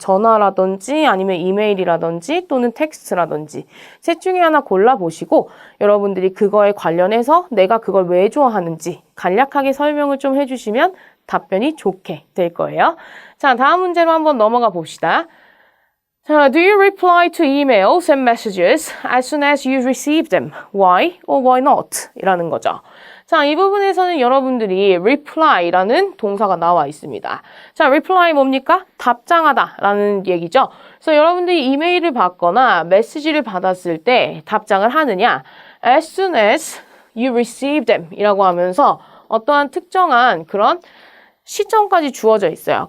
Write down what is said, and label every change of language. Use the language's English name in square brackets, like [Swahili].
[Korean] 전화라든지 아니면 이메일이라든지 또는 텍스트라든지 셋 중에 하나 골라보시고 여러분들이 그거에 관련해서 내가 그걸 왜 좋아하는지 간략하게 설명을 좀 해주시면 답변이 좋게 될 거예요. 자, 다음 문제로 한번 넘어가 봅시다. 자, [English] do you reply to emails and messages as soon as you receive them? Why or why not? [Korean] 이라는 거죠. 자, 이 부분에서는 여러분들이 reply라는 동사가 나와 있습니다. 자, reply 뭡니까? 답장하다라는 얘기죠. 그래서 여러분들이 이메일을 받거나 메시지를 받았을 때 답장을 하느냐? [English] As soon as you receive them [Korean] 이라고 하면서 어떠한 특정한 그런 시점까지 주어져 있어요.